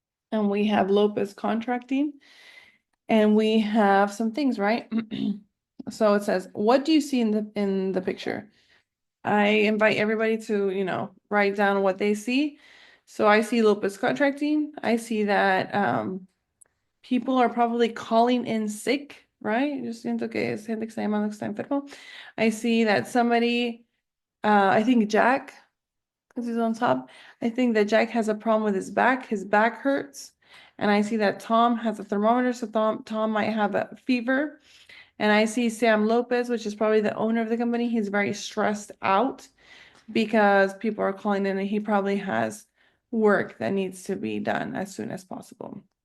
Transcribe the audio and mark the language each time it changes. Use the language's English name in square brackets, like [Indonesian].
[English] And we have Lopez contracting, and we have some things, right? So it says, what do you see in the picture? I invite everybody to, write down what they see. So I see Lopez contracting. I see that people are probably calling in sick, right? [Spanish] Yo siento que es gente que está llamando que está enfermo. [English] I see that somebody, I think Jack, because he's on top, I think that Jack has a problem with his back. His back hurts. And I see that Tom has a thermometer, so Tom might have a fever. And I see Sam Lopez, which is probably the owner of the company. He's very stressed out because people are calling in and he probably has work that needs to be done as soon as possible.